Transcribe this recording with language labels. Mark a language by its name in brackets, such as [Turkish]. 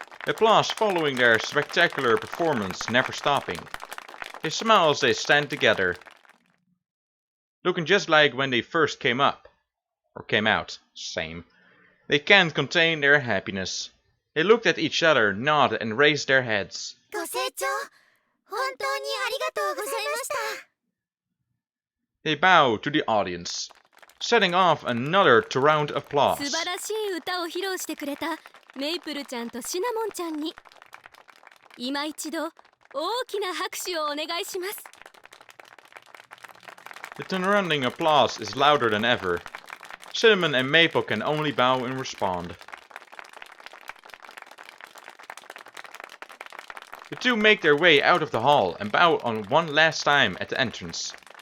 [English] Applause following their spectacular performance, never stopping. They smile as they stand together. Looking just like when they first came up. Or came out. Same. They can't contain their happiness. They looked at each other, nodded and raised their heads. [Japanese] ご清聴本当にありがとうございました。 [English] They bow to the audience, setting off another round of applause. [Japanese] 素晴らしい歌を披露してくれたメイプルちゃんとシナモンちゃんに今一度大きな拍手をお願いします。 [English] The surrounding applause is louder than ever. Cinnamon and Maple can only bow and respond. The two make their way out of the hall and bow on one last time at the entrance.